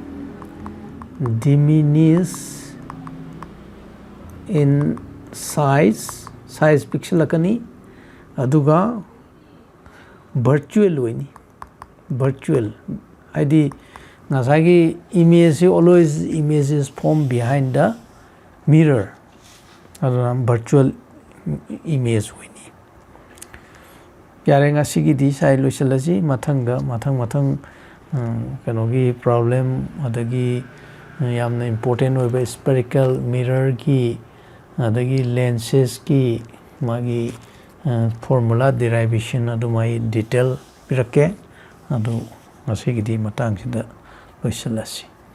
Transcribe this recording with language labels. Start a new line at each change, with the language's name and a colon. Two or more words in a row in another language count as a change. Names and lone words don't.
English: diminished in size pixel
Manipuri: akani aduga
English: virtual wini virtual
Manipuri: id nasagi
English: image always image is formed behind the mirror virtual image wini
Manipuri: yare nga sigi di sai loisalasi mathang kanogi problem adagi yamna important oiba
English: spherical mirror
Manipuri: ki adagi lenses ki magi
English: formula derivation
Manipuri: adumai detail pirake adu ngasigi di matang sida loisalasi.